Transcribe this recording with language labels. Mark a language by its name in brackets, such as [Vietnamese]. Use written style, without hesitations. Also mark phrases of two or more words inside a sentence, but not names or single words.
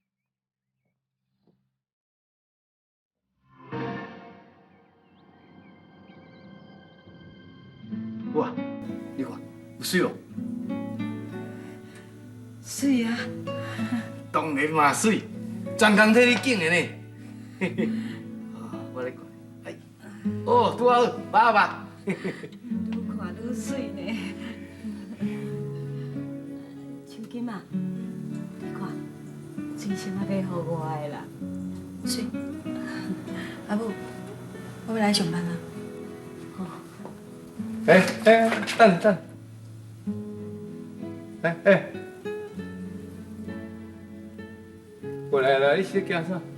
[Min Nan Chinese] 哇，你看有水哦。水啊！当然嘛水，专工替你拣的呢。我来看，哎，哦，拄好，爸爸。愈看愈水呢。秋金啊，你看，水星啊买互我的啦。水，阿母，我要来上班啊。等，过来，你是干啥？